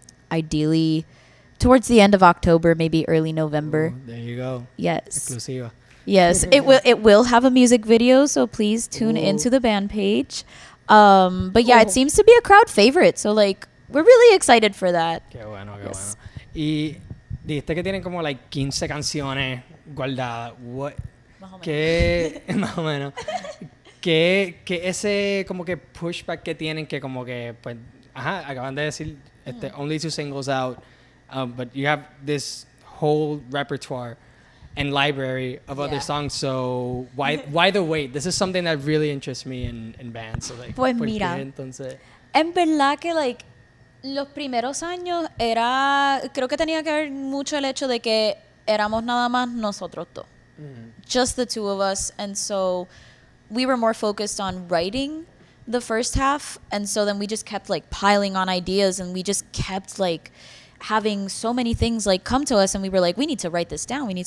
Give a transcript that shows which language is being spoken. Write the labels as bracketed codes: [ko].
[en] Ideally towards the end of October, maybe early November. Ooh, there you go. Yes. [es] Exclusiva. [en] Yes, it will have a music video, so please tune into the band page. But yeah, it seems to be a crowd favorite, so like we're really excited for that. [es] Qué bueno, qué [en] Yes. [es] bueno. Y dijiste que tienen como like 15 canciones guardadas. ¿Qué, más o menos, qué ese como que pushback que tienen que como que, pues, ajá, acaban de decir, [en] only 2 singles out, but you have this whole repertoire and library of other songs, so why the wait? This is something that really interests me in bands. So like, [es] Pues ¿por qué mira, entonces? en verdad que like los primeros años creo que tenía que ver mucho el hecho de que éramos nada más nosotros dos. [en] Just the two of us, and so we were more focused on writing the first half, and so then we just kept like piling on ideas, and we just kept like having so many things like come to us, and we were like, we need to write this down.